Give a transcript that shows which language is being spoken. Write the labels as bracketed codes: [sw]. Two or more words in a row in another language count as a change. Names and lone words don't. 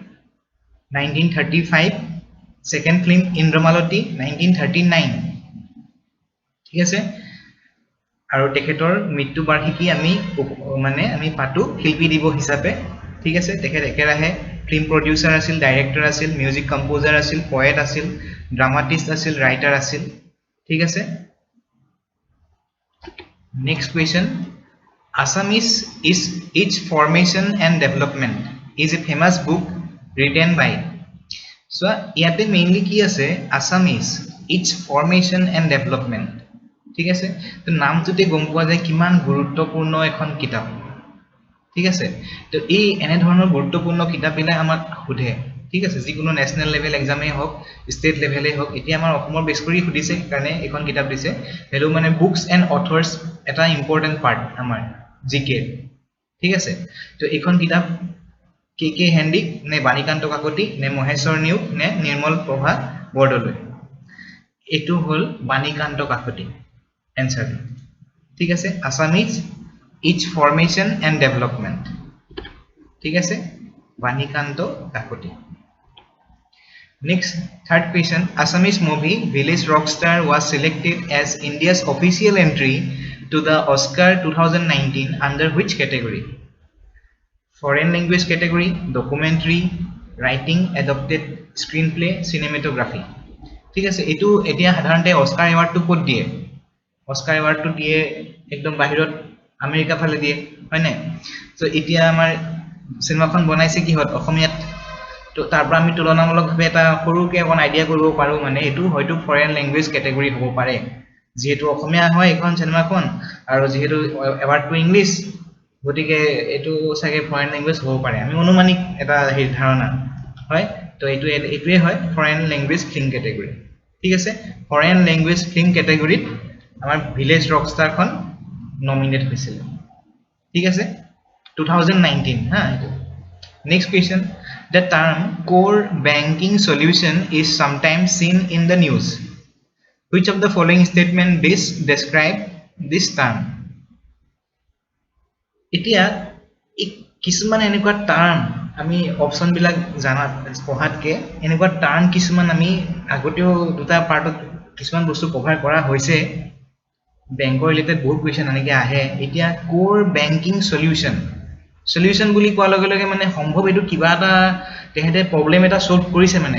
[as] 1935 [en] second film [as] ইন্দ্ৰমালতী 1939 ঠিক আছে আৰু তেখেতৰ মৃত্যু বাৰ্ষিকী আমি মানে আমি পাতো শিল্পী দিৱস হিচাপে ঠিক আছে তেখেত একেৰাহে [en] film producer [as] আছিল ডাইৰেক্টৰ আছিল [en] music composer [as] আছিল পয়েট আছিল ড্ৰামাটিষ্ট আছিল ৰাইটাৰ আছিল ঠিক আছে [en] next question Assamese is its formation and development is a famous book written by so [as] ইয়াতে মেইনলি কি আছে [en] Assamese its formation and development [as] ঠিক আছে তো নামটোতে গম পোৱা যায় কিমান গুৰুত্বপূৰ্ণ এখন কিতাপ ঠিক আছে তো এই এনে ধৰণৰ গুৰুত্বপূৰ্ণ কিতাপবিলাক আমাক সুধে ঠিক আছে যিকোনো [en] national level exam [as] হওক [en] state level [as] হওক এতিয়া আমাৰ অসমৰ বেছ কৰি সুধিছে কাৰণে এখন কিতাপ দিছে হেলো মানে [en] books and authors [as] এটা [en] important part [as] আমাৰ জিকে ঠিক আছে তো এখন কিতাপ কে হেন্ডিক নে বাণীকান্ত কাকতি নে মহেশ্বৰ নিয়োগ নে নিৰ্মল প্ৰভা বৰদলৈ এটো হল বাণীকান্ত কাকতি এনসার ঠিক আছে [en] Assamese its formation and development [as] ঠিক আছে বাণীকান্ত কাকতি [en] next third question Assamese movie Village Rockstar was selected as India's official entry to the Oscar 2019 under which category foreign language category documentary writing adapted screenplay cinematography [as] ঠিক আছে এটো এতিয়া সাধাৰণতে অস্কাৰ এৱাৰ্ডটো ক'ত দিয়ে অস্কাৰ এৱাৰ্ডটো দিয়ে একদম বাহিৰত আমেৰিকা ফালে দিয়ে হয় নাই সো এতিয়া আমাৰ সিনেমাখন বনাইছে কিহত অসমীয়াত তো তাৰ পৰা আমি তুলনামূলকভাৱে এটা সৰুকে অকন আইডিয়া কৰিব পাৰো মানে এটো হয়তো [en] foreign language category [as] হ'ব পাৰে যেহেতু অসমীয়া হয় এখন সিনেমাখন আৰু যেহেতু এৱাৰ্ডটো ইংলিশ গতিকে এটো সাগে [en] foreign language [as] হ'ব পাৰে আমি অনুমানিক এটা হে ধাৰণা হয় তো এটোৱে হয় [en] foreign language film category [as] ঠিক আছে [en] foreign language film category [as] আমাৰ ভিলেজ ৰকষ্টাৰখন নমিনেট হৈছিল ঠিক আছে 2019 হা [en] next question the term core banking solution is sometimes seen in the news which of the following statement best describe this term [as] এতিয়া কিছুমান এনেকুৱা টার্ম আমি অপশন বিলাক জানা পঢ়াতকে এনেকুৱা টার্ম কিছুমান আমি আগতেও দুটা পাৰ্টত কিছুমান বস্তু কভাৰ কৰা হৈছে বেংকৰ ৰিলেটেড বহুত কোৱেশ্চন আনিকে আহে এতিয়া [en] core banking solution [as] বুলি কোৱাৰ লগে লগে মানে সম্ভৱ এটো কিবা এটা তেহেতে প্ৰবলেম এটা সলভ কৰিছে মানে